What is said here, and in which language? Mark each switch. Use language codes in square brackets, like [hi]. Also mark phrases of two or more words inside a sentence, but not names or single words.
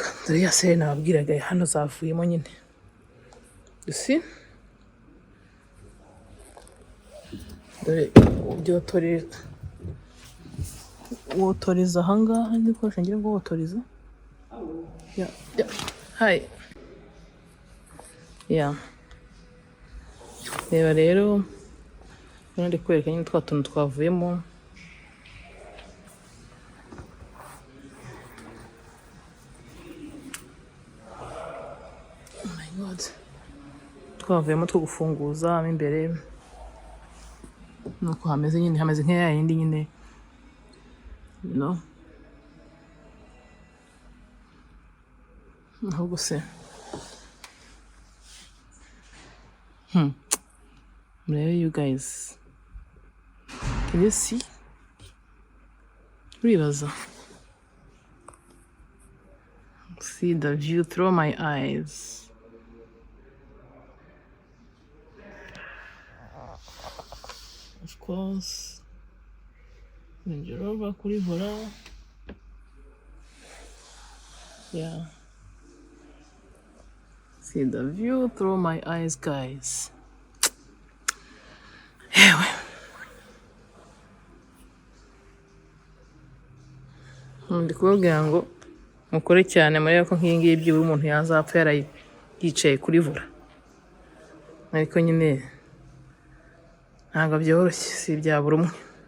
[rw] Dore ya serire nabwiraga hano zavuyemo nyine. Usi dore wotoriza aha ngaha, n'ibikoresho ngira ngo wotoriza. [en] Hi. [rw] Reba rero ndi kwereka nyine twa tuntu twavuyemo. [en] Oh my god, [rw] twavuyemo two gufunguza mo imbere. Nuko hameze nyine, hameze nk'aya yindi nyine, ahubwo se murebe [en] you guys, can you see? Uribaza, see the view through my eyes. Of course, [rw] ninjira over kuri vola. [en] See the view through my eyes, guys. Anyway, [rw] ndi kubabwira ngo mukore cyane, murebe ko nk'iyi ngiyi byibura umuntu yazapfa yicaye kuri vola. Ariko nyine ntabwo byoroshye, si ibya buri umwe.